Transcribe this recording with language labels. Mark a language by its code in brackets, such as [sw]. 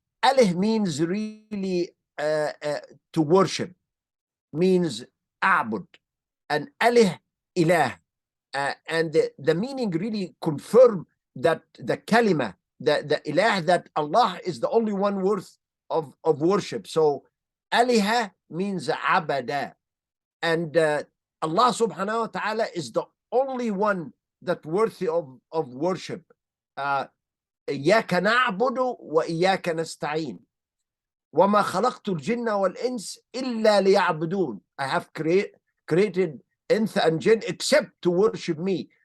[en] Alih means really to worship, means a'bud, and alih ilah. And the meaning really confirm that the kalima, the ilah, that Allah is the only one worth of worship. So aliha means abada, and Allah subhanahu wa ta'ala is the only one that worthy of worship. [ar] إياك نعبد وإياك نستعين وما خلقت الجن والإنس إلا ليعبدون. [en] I have created inth and jinn except to worship me.